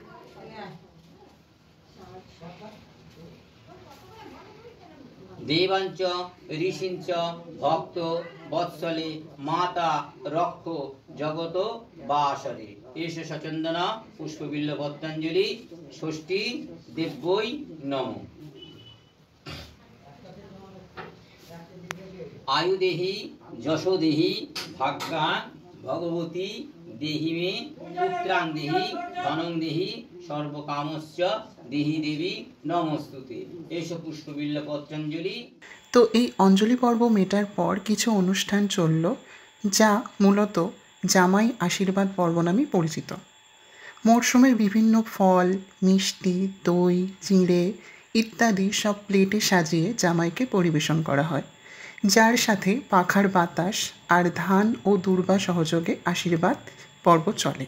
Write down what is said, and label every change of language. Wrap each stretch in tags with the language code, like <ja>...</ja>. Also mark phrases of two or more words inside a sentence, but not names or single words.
<sa>দেবাঞ্চ ঋষিঞ্চ ভক্ত বৎসলে মাতা রক্ষ জগত বাসরে এষু সচন্দনা পুষ্প বিল্লপত্রাঞ্জলি ষষ্ঠী দেব্যৈ নমঃ। आयु देहि যশো देहि भाग्यान भगवती देहि मे पुत्रां देहि धनं देहि सर्वकामस्य देहि देवी नमस्तुते एषु पुष्पबिल्ल पत्राञ्जलि।</sa> <bn>তো এই অঞ্জলি পর্ব মেটার পর কিছু অনুষ্ঠান চলল, যা মূলত জামাই আশীর্বাদ পর্ব নামে পরিচিত। মরশুমের বিভিন্ন ফল, মিষ্টি, দই, চিঁড়ে ইত্যাদি সব প্লেটে সাজিয়ে জামাইকে পরিবেশন করা হয়, যার সাথে পাখার বাতাস আর ধান ও দূর্বা সহযোগে আশীর্বাদ পর্ব চলে।</bn>